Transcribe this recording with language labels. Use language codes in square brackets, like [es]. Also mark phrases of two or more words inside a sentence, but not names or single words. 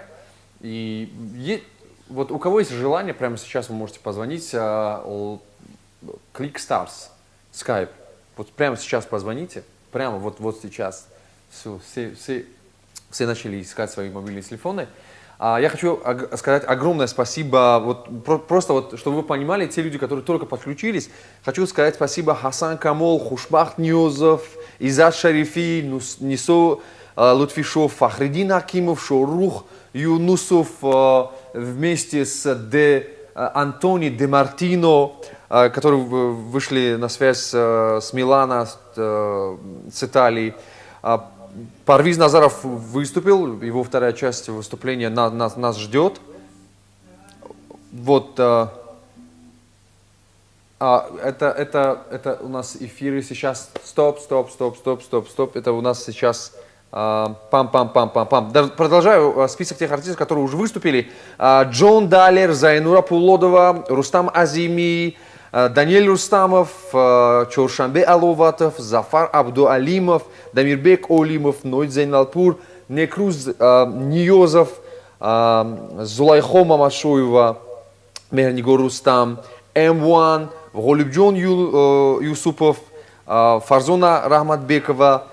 [ru] И вот у кого есть желание, прямо сейчас вы можете позвонить ClickStars Skype. Вот прямо сейчас позвоните. Прямо вот сейчас все начали искать свои мобильные телефоны. Я хочу сказать огромное спасибо, просто чтобы вы понимали, те люди, которые только подключились, хочу сказать спасибо Хасан Камол, Хушбахт Ньюзов, Изат Шарифи, Нисо Лутфишов, Фахридин Акимов, Шорух Юнусов, вместе с Антони Де Мартино, которые вышли на связь с Милана, с Италии. Парвиз Назаров выступил, его вторая часть выступления нас ждет. Вот, это у нас эфиры сейчас. Стоп. Это у нас сейчас пам-пам-пам-пам-пам. Продолжаю список тех артистов, которые уже выступили. Джон Далер, Зайнура Пулодова, Рустам Азими, Даниэль Рустамов, Чоршанбе Аловатов, Зафар Абдуалимов, Дамирбек Олимов, Нойд Зайналпур, Некруз Ниозов, Зулайхо Мамашуева, Мехнигор Рустам, М1, Голюбджон Юсупов, Фарзона Рахматбекова,